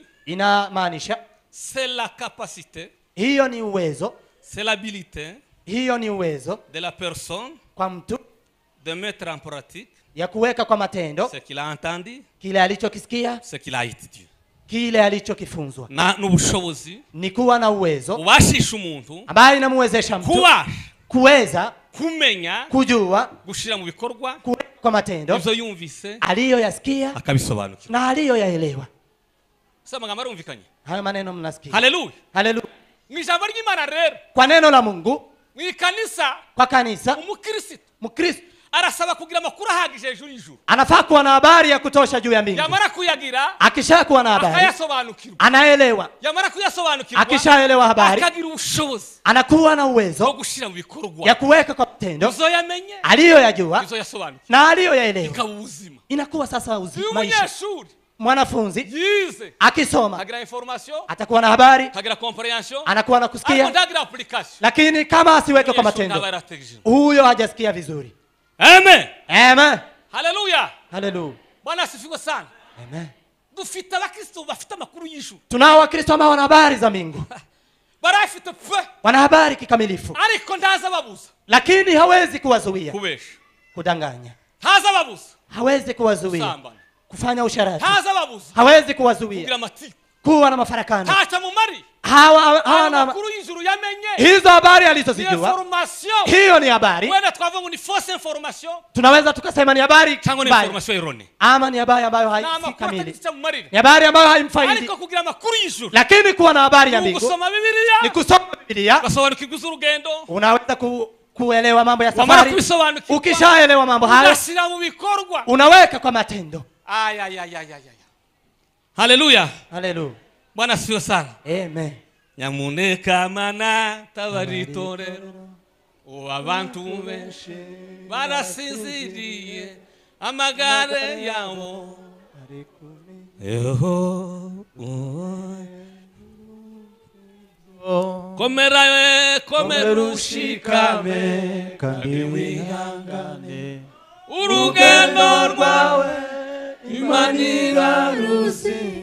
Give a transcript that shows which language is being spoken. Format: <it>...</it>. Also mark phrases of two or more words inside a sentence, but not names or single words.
<sw>Inamaanisha</sw> <fr>c'est la capacité.</fr> <sw>Hiyo ni uwezo.</sw> <fr>C'est l'habilité.</fr> <sw>Hiyo ni uwezo</sw> <fr>de la personne</fr> <sw>kwa mtu</sw> <fr>de mettre en pratique</fr> <sw>ya kuweka kwa matendo</sw> <fr>ce qu'il a entendu,</fr> <sw>kile alichokisikia,</sw> <fr>ce qu'il a étudié,</fr> <sw>kile alichokifunzwa.</sw> <rn>Na n'ubushobozi</rn> <sw>ni kuwa na uwezo</sw> <rn>ubashisha umuntu</rn> <sw>ambaye inamwezesha mtu kuweza</sw> <rn>kumenya,</rn> <sw>kujua,</sw> <rn>gushira mu bikorwa</rn> <sw>kwa matendo</sw> <rn>ivyo yumvise</rn> <sw>aliyoyasikia</sw> <rn>akabisobanukirwa</rn> <sw>na aliyoyaelewa.</sw> <rn>Sasa magambo rumvikanye.</rn> <sw>Hayo maneno mnasikia. Haleluya. Haleluya.</sw> <rn>Mwijambo ry'Imana rero</rn> <sw>kwa neno la Mungu</sw> <rn>mwikanisa</rn> <sw>kwa kanisa Mukristo</sw> <rn>arasaba kugira makuru ahagije hejuru y'ijuru.</rn> <sw>Anafaa kuwa na habari ya kutosha juu ya mbingu.</sw> <rn>Yamara kuyagira</rn> <sw>akishakuwa na habari</sw> <rn>akayasobanukirwa.</rn> <sw>Anaelewa.</sw> <rn>Yamara kuyasobanukirwa</rn> <sw>akishaelewa habari</sw> <rn>akagira ubushobozi.</rn> <sw>Anakuwa na uwezo</sw> <rn>wo gushira mu bikorwa</rn> <sw>ya kuweka kwa matendo</sw> <rn>uzoyamenye</rn> <sw>aliyoyajua na aliyoyaelewa.</sw> <rn>Ikabuzima.</rn> <sw>Inakuwa sasa uzima.</sw> <rn>Umunyeshuri</rn> <sw>mwanafunzi</sw> <rn>yize akisoma agira information</rn> <sw>atakuwa na habari</sw> <rn>agira comprehension</rn> <sw>anakuwa na kusikia application. Lakini kama asiweke kwa matendo huyo hajasikia vizuri. Amen. Amen. Haleluya. Haleluya. Bwana asifiwe sana. Amen.</sw> <rn>Dufite abakristo bafite makuru y'ijuru.</rn> <sw>Tunao wakristo ambao wana habari za mbingu.</sw> <rn>Barafite pe.</rn> <sw>Wana habari kikamilifu.</sw> <rn>Ariko ndaza babuza.</rn> <sw>Lakini hawezi kuwazuia</sw> <rn>kubesha,</rn> <sw>kudanganya.</sw> <rn>Haza babuza.</rn> <sw>Hawezi kuwazuia kufanya usharati.</sw> <rn>Haza babuza.</rn> <sw>Hawezi kuwazuia kuwa na mafarakano.</sw> <rn>Hata mumari.</rn> <sw>Hawana</sw> <rn>makuru y'ijuru yamenye.</rn> <sw>Hizo habari alizozijua. Hiyo ni habari.</sw> <rn>Wenda twavuga ni</rn> <en>false information.</en> <sw>Tunaweza tukasema ni habari</sw> <rn>cyangwa ni</rn> <fr>information errone.</fr> <sw>Ama ni habari ambayo haisi kamili. Ni habari ambayo haimfaidi.</sw> <rn>Ariko kugira makuru y'ijuru.</rn> <sw>Lakini kuwa na habari ya mbingu. Kusoma Biblia. Ni kusoma Biblia.</sw> <rn>Gasobanukirwa urugendo.</rn> <sw>Unaweza kuelewa mambo ya safari. Ukishaelewa mambo hayo</sw> <rn>unasira mu bikorwa.</rn> <sw>Unaweka kwa matendo. Haleluya. Haleluya. Bwana asifiwe sana. Amen.</sw> <rn>Nyamuneka mana tabaritorero abantu benshi barasinziriye amagare yabo komera ushikame kandi wihangane urugendo rwawe Imana iraruzi</rn>